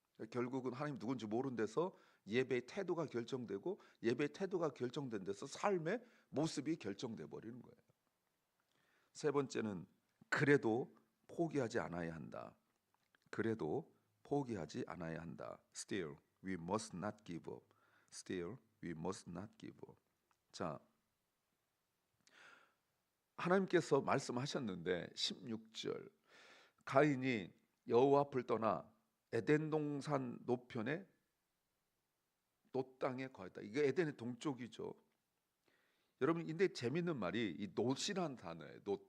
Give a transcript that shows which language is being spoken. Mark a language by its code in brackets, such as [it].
[ko] 결국은 하나님 누군지 모르는 데서 예배의 태도가 결정되고, 예배의 태도가 결정된 데서 삶의 모습이 결정돼 버리는 거예요. 세 번째는 그래도 포기하지 않아야 한다. 그래도 포기하지 않아야 한다. [en] Still we must not give up. Still we must not give up. [ko] 자, 하나님께서 말씀하셨는데 16절, 가인이 여호와 앞을 떠나 에덴 동산 노편에 노 땅에 거했다. 이게 에덴의 동쪽이죠. 여러분, 근데 재밌는 말이 이 노시란 단어예요.